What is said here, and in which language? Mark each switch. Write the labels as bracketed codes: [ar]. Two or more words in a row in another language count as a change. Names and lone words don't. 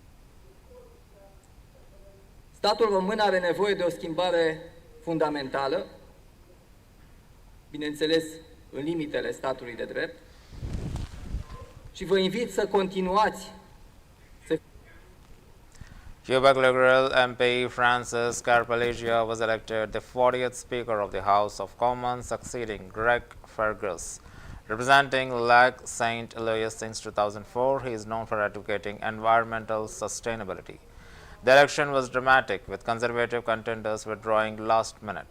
[ro] Statul român are nevoie de o schimbare fundamentală, bineînțeles în limitele statului de drept, și vă invit să continuați să [en] Quebec Liberal MP Francis Carpellegia was elected the 40th Speaker of the House of Commons, succeeding Greg Fergus. Representing Lac St. Louis since 2004, he is known for advocating environmental sustainability. The election was dramatic, with Conservative contenders withdrawing last minute.